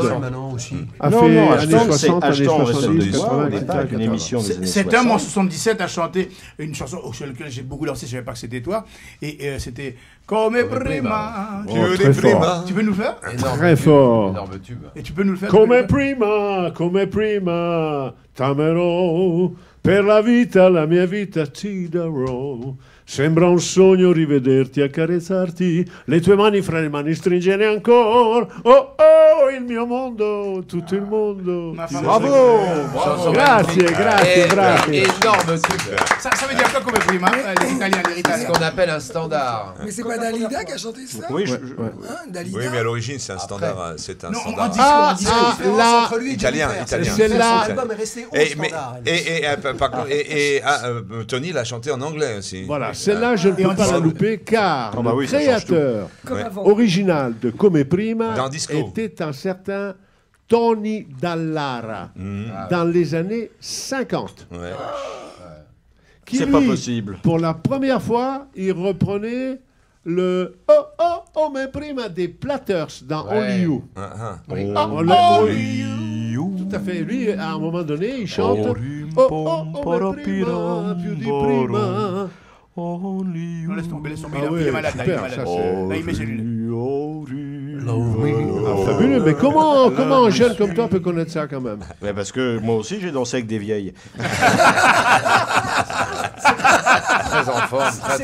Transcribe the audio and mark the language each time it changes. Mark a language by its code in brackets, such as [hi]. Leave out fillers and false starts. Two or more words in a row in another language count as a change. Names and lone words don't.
[fr] les idoles, maintenant aussi. A Non, fait non, années Ashton, 60, années Ashton, 70, Ashton, 80, on n'est pas avec une etc. émission des années Cet 60. homme en 77 a chanté une chanson sur laquelle j'ai beaucoup dansé, je savais pas que c'était toi. Et c'était Come prima. Oh, très fort. Tu peux nous le faire? Très fort. Énorme tube. Et tu peux nous le faire? [it] Come prima, t'amerò, per la vita, la mia vita ti darò. Sembra un sogno rivederti, accarezzarti, le tue mani fra le mani stringere ancora. Oh oh, il mio mondo, tutto il mondo. [fr] Bravo! [it] Grazie, grazie, grazie. [fr] Énorme tube. Ça veut dire quoi Come prima? Les Italiens, les C'est ce Italiens. qu'on appelle un standard. Mais c'est pas Dalida qui a chanté ça Oui, Hein, Dalida Oui, mais à l'origine, c'est un standard. C'est un Non, standard. en disco, Ah, en disco. ah, là, Entre lui et Italien, Jennifer. italien. Celle-là- Son album est resté au Et, standard. par contre, Tony l'a chanté en anglais aussi. Voilà, celle-là, je ne Et peux on pas dit- la louper car Ah bah le oui, ça change créateur Comme Ouais. avant. original de Come Prima Dans Disco. était un certain Tony Dallara dans les années 50. Ouais. Qui, C'est pas lui, possible. pour la première fois, il reprenait le Oh oh oh mais prima des Platters dans Ouais. Only You. Ah, ah. Only You. Tout à fait. Lui, à un moment donné, il chante Oh oh oh mais prima, [it] più di prima. [fr] Non, laisse tomber, Ah il est ouais, malade, là, il est super, malade. ça, c'est- Là, il met ses lunettes. Ah, fabuleux, mais comment un jeune comme toi peut connaître ça quand même? Ouais, parce que moi aussi j'ai dansé avec des vieilles. Très en forme. C'est